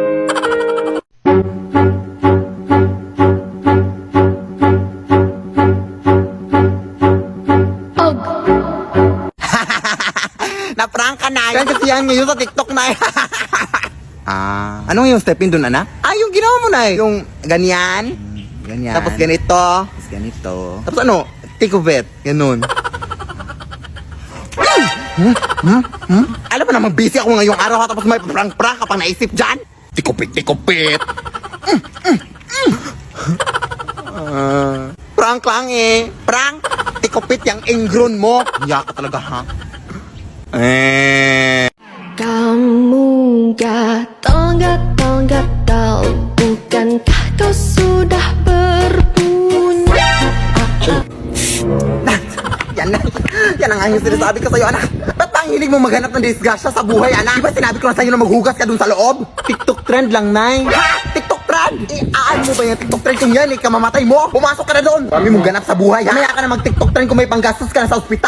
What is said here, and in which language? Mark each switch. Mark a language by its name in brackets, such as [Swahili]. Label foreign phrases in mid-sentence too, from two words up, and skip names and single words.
[Filipino] Na-prank ka na. Yan kasi yan ngayon sa TikTok na. Ano yung [English] step in [Filipino] dun, anak? Yung ginawa mo na yung ganyan. Ganyan. Tapos ganito. Tapos ganito. Tapos ano? [English] Take of it. [Filipino] Ganun. Alam mo naman, busy ako ngayong araw, ha? Tapos may prank-prank ka pang naisip dyan. Tikupit. Prank lang eh. Prank. Tikupit yung ingron mo. Hiya ka talaga, ha? [Malay] Kamu gatal, bukankah kau sudah berpunya? [Filipino] Yan ang ang sinasabi ko sa'yo, anak. Ba't ba ang hilig mo maghanap ng disgrasya sa buhay, anak? Di ba sinabi ko na sa'yo na maghugas ka dun sa loob? TikTok trend lang, Nay. Ha? TikTok trend? Aan mo ba yung TikTok trend kung yan, kamamatay mo? Pumasok ka na doon. Dami mong ganap sa buhay, ha? Mamaya ka na mag-TikTok trend kung may panggastos ka na sa ospital.